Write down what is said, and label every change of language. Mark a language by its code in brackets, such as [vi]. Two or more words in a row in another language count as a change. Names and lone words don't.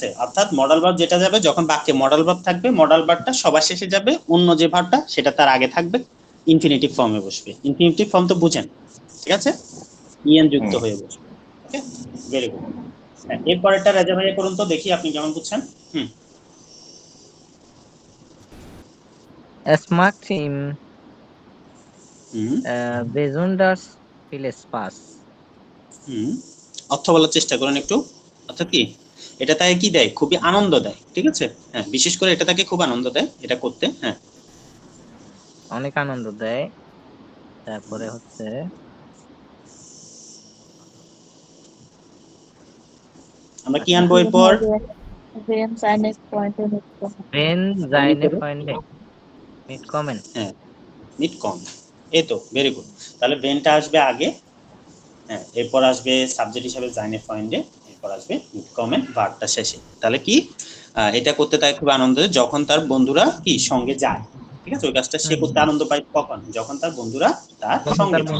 [bn] অর্থাৎ মডাল ভার্ব যেটা যাবে, যখন বাক্যে মডাল ভার্ব থাকবে, মডাল ভার্বটা সবার শেষে যাবে, অন্য যে ভার্বটা সেটা তার আগে থাকবে, ইনফিনিটিভ ফর্মে বসবে। ইনফিনিটিভ ফর্ম তো বুঝেন, ঠিক আছে? ইএন যুক্ত হয়ে বসবে। [en] OK, very good. [bn] হ্যাঁ, এরপরেরটা রাজা ভাইয়া করুন তো দেখি আপনি কেমন বুঝছেন। [de] Es macht ihm besonders viel Spaß. [bn] অর্থ বলার চেষ্টা করুন একটু। অর্থাৎ কি, এটা তাকে কি দেয়? খুবই আনন্দ দেয়, ঠিক আছে? হ্যাঁ, বিশেষ করে এটা তাকে খুব আনন্দ দেয় এটা করতে। হ্যাঁ, অনেক আনন্দ দেয়। তারপরে হচ্ছে আমরা কি আনবো এরপর? [de] Wenn seine Freunde mitkommen. wenn seine Freunde mitkommen. [bn] হ্যাঁ, মিট কম, এই তো [en] very good. [bn] তাহলে বেনটা আসবে আগে, হ্যাঁ, এরপর আসবে সাবজেক্ট হিসেবে [de] seine Freunde, [bn] এরপর আসবে মিট কমেন্ট ভার্বটা শেষে। তাহলে কি এটা করতে তার খুব আনন্দ হয় যখন তার বন্ধুরা কি সঙ্গে যায়, ঠিক আছে? ওই কাজটা সে করতে আনন্দ পায় কখন? যখন তার বন্ধুরা তার সঙ্গে যায়।